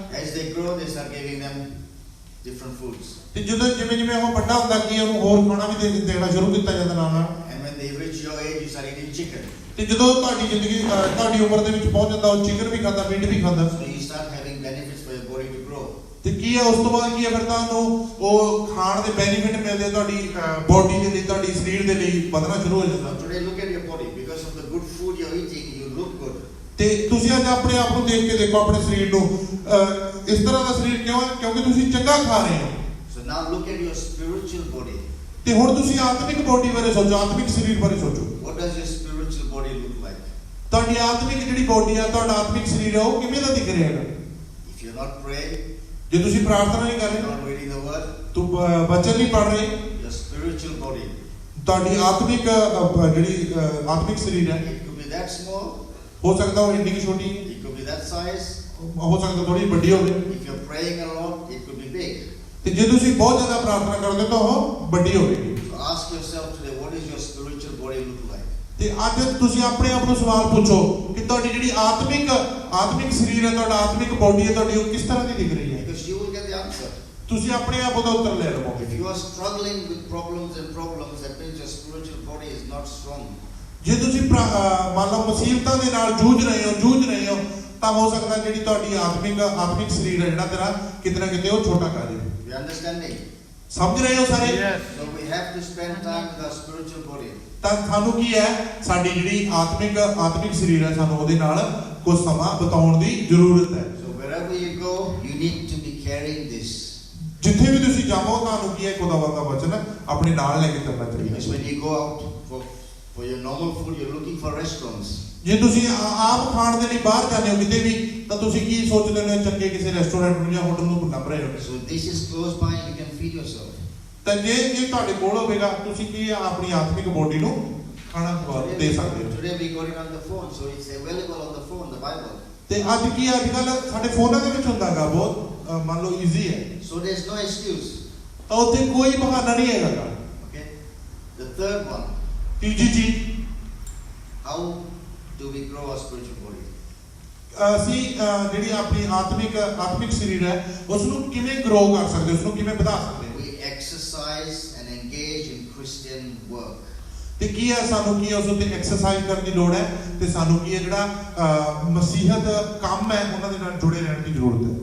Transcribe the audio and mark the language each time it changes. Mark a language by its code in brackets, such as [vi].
[en] As they grow, they start giving them different foods. [pa] ਤੇ ਜਦੋਂ ਜਿਵੇਂ ਜਿਵੇਂ ਉਹ ਵੱਡਾ ਹੁੰਦਾ ਕੀ ਉਹਨੂੰ ਹੋਰ ਖਾਣਾ ਵੀ ਦੇਣਾ ਸ਼ੁਰੂ ਕੀਤਾ ਜਾਂਦਾ ਨਾਲ ਨਾਲ। [en] And when they reach your age, you start eating chicken. [pa] ਤੇ ਜਦੋਂ ਤੁਹਾਡੀ ਜ਼ਿੰਦਗੀ ਤੁਹਾਡੀ ਉਮਰ ਦੇ ਵਿੱਚ ਪਹੁੰਚ ਜਾਂਦਾ ਉਹ ਚਿਕਨ ਵੀ ਖਾਂਦਾ, ਮੀਟ ਵੀ ਖਾਂਦਾ। [en] So you start having benefits for your body to grow. [pa] ਤੇ ਕੀ ਹੈ ਉਸ ਤੋਂ ਬਾਅਦ ਕੀ ਹੈ ਫਿਰ ਤੁਹਾਨੂੰ ਉਹ ਖਾਣ ਦੇ ਬੈਨੀਫਿਟ ਮਿਲਦੇ ਤੁਹਾਡੀ ਬੋਡੀ ਦੇ ਲਈ ਤੁਹਾਡੀ ਸਰੀਰ ਦੇ ਲਈ ਵਧਣਾ ਸ਼ੁਰੂ ਹੋ ਜਾਂਦਾ। [en] Now today, look at your body. Because of the good food you're eating, you look good. [pa] ਤੇ ਤੁਸੀਂ ਅੱਜ ਆਪਣੇ ਆਪ ਨੂੰ ਦੇਖ ਕੇ ਦੇਖੋ ਆਪਣੇ ਸਰੀਰ ਨੂੰ ਇਸ ਤਰ੍ਹਾਂ ਦਾ ਸਰੀਰ ਕਿਉਂ ਹੈ ਕਿਉਂਕਿ ਤੁਸੀਂ ਚੰਗਾ ਖਾ ਰਹੇ ਹੋ। [en] So now look at your spiritual body. [pa] ਤੇ ਹੁਣ ਤੁਸੀਂ ਆਤਮਿਕ ਬੋਡੀ ਬਾਰੇ ਸੋਚੋ, ਆਤਮਿਕ ਸਰੀਰ ਬਾਰੇ ਸੋਚੋ। [en] What does your spiritual body look like? [pa] ਤੁਹਾਡੀ ਆਤਮਿਕ ਜਿਹੜੀ ਬੋਡੀ ਆ, ਤੁਹਾਡਾ ਆਤਮਿਕ ਸਰੀਰ ਆ, ਉਹ ਕਿਵੇਂ ਦਾ ਦਿਖ ਰਿਹਾ ਹੈਗਾ? [en] If you're not praying, [pa] ਜੇ ਤੁਸੀਂ ਪ੍ਰਾਰਥਨਾ ਨਹੀਂ ਕਰ [en] you're [pa] ਰਹੇ, [en] not reading the word, [pa] ਤੂੰ ਬਚਨ ਨਹੀਂ ਪੜ ਰਹੇ, [en] your spiritual body, [pa] ਤੁਹਾਡੀ ਆਤਮਿਕ ਜਿਹੜੀ ਆਤਮਿਕ ਸਰੀਰ ਹੈ, [en] it could be that small, [pa] ਹੋ ਸਕਦਾ ਉਹ ਇੰਨੀ ਕੁ ਛੋਟੀ ਹੈ, [en] it could be that size. [pa] ਹੋ ਸਕਦਾ ਥੋੜੀ ਵੱਡੀ ਹੋਵੇ। [en] If you're praying a lot, it could be big. [pa] ਤੇ ਜੇ ਤੁਸੀਂ ਬਹੁਤ ਜ਼ਿਆਦਾ ਪ੍ਰਾਰਥਨਾ ਕਰਦੇ ਤਾਂ ਉਹ ਵੱਡੀ ਹੋਵੇਗੀ। [en] So ask yourself today, what does your spiritual body look like? [pa] ਤੇ ਅੱਜ ਤੁਸੀਂ ਆਪਣੇ ਆਪ ਨੂੰ ਸਵਾਲ ਪੁੱਛੋ ਕਿ ਤੁਹਾਡੀ ਜਿਹੜੀ ਆਤਮਿਕ ਸਰੀਰ ਹੈ, ਤੁਹਾਡਾ ਆਤਮਿਕ ਬੋਡੀ ਹੈ, ਤੁਹਾਡੀ ਉਹ ਕਿਸ ਤਰ੍ਹਾਂ ਦੀ ਦਿਖ ਰਹੀ ਹੈ? [en] Because you will get the answer. [pa] ਤੁਸੀਂ ਆਪਣੇ ਆਪ ਉਹਦਾ ਉੱਤਰ ਲੈ ਲਵੋਗੇ। [en] If you are struggling with problems, that means your spiritual body is not strong. [pa] ਜੇ ਤੁਸੀਂ ਮੰਨ ਲਓ ਮੁਸੀਬਤਾਂ ਦੇ ਨਾਲ ਜੂਝ ਰਹੇ ਹੋ ਤਾਂ ਹੋ ਸਕਦਾ ਜਿਹੜੀ ਤੁਹਾਡੀ ਆਤਮਿਕ ਸਰੀਰ ਹੈ ਜਿਹੜਾ ਤੇਰਾ ਕਿਤੇ ਨਾ ਕਿਤੇ ਉਹ ਛੋਟਾ ਕਰ ਜਾਵੇ। [en] You understanding? [pa] ਸਮਝ ਰਹੇ ਹੋ ਸਾਰੇ? [en] So we have to spend time with our spiritual body. [pa] ਤਾਂ ਸਾਨੂੰ ਕੀ ਹੈ, ਸਾਡੀ ਜਿਹੜੀ ਆਤਮਿਕ ਸਰੀਰ ਹੈ, ਸਾਨੂੰ ਉਹਦੇ ਨਾਲ ਕੁਝ ਸਮਾਂ ਬਿਤਾਉਣ ਦੀ ਜ਼ਰੂਰਤ ਹੈ। [en] So wherever you go, you need to be carrying this. [pa] ਜਿੱਥੇ ਵੀ ਤੁਸੀਂ ਜਾਵੋ ਤੁਹਾਨੂੰ ਕੀ ਹੈ, ਖੁਦਾਵੰਦ ਦਾ ਵਚਨ ਆਪਣੇ ਨਾਲ ਲੈ ਕੇ ਚੱਲਣਾ [en] Because [pa] ਚਾਹੀਦਾ। [en] when you go out for your normal food, you're looking for restaurants. [pa] ਜੇ ਤੁਸੀਂ ਆਪ ਖਾਣ ਦੇ ਲਈ ਬਾਹਰ ਜਾਂਦੇ ਹੋ ਕਿਤੇ ਵੀ, ਤਾਂ ਤੁਸੀਂ ਕੀ ਸੋਚਦੇ ਹੋ, ਚੰਗੇ ਕਿਸੇ ਰੈਸਟੋਰੈਂਟ ਨੂੰ ਜਾਂ ਹੋਟਲ ਨੂੰ ਲੱਭ ਰਹੇ ਹੋ। [en] So this is close by, you can feed yourself. [pa] ਤਾਂ ਜੇ ਤੁਹਾਡੇ ਕੋਲ ਹੋਵੇਗਾ, ਤੁਸੀਂ ਕੀ ਆਪਣੀ ਆਤਮਿਕ ਬੋਡੀ ਨੂੰ ਖਾਣਾ ਦੇ ਸਕਦੇ ਹੋ। [en] Today we got it on the phone, so it's available on the phone, the Bible. [pa] ਤੇ ਅੱਜ ਕੱਲ ਸਾਡੇ ਫੋਨਾਂ ਦੇ ਵਿੱਚ ਹੁੰਦਾਗਾ, ਬਹੁਤ ਮੰਨ ਲਓ ਈਜ਼ੀ ਹੈ, [en] So there's no excuse. [pa] ਤਾਂ ਉੱਥੇ ਕੋਈ ਬਹਾਨਾ ਨਹੀਂ ਹੈਗਾ। [en] Okay. The third one, [pa] ਤੀਜੀ ਚੀਜ਼, [en] how do we grow our spiritual body? [pa] ਅਸੀਂ ਜਿਹੜੀ ਆਪਣੀ ਆਤਮਿਕ ਸਰੀਰ ਹੈ, ਉਸ ਨੂੰ ਕਿਵੇਂ ਗਰੋ ਕਰ ਸਕਦੇ, ਉਸ ਨੂੰ ਕਿਵੇਂ ਵਧਾ ਸਕਦੇ ਹਾਂ? [en] We exercise and engage in Christian work. [pa] ਤੇ ਕੀ ਹੈ, ਸਾਨੂੰ ਕੀ ਹੈ ਉਸ ਉੱਤੇ ਐਕਸਰਸਾਈਜ਼ ਕਰਨ ਦੀ ਲੋੜ ਹੈ, ਤੇ ਸਾਨੂੰ ਕੀ ਹੈ ਜਿਹੜਾ ਮਸੀਹਤ ਕੰਮ ਹੈ ਉਹਨਾਂ ਦੇ ਨਾਲ ਜੁੜੇ ਰਹਿਣ ਦੀ ਜ਼ਰੂਰਤ ਹੈ।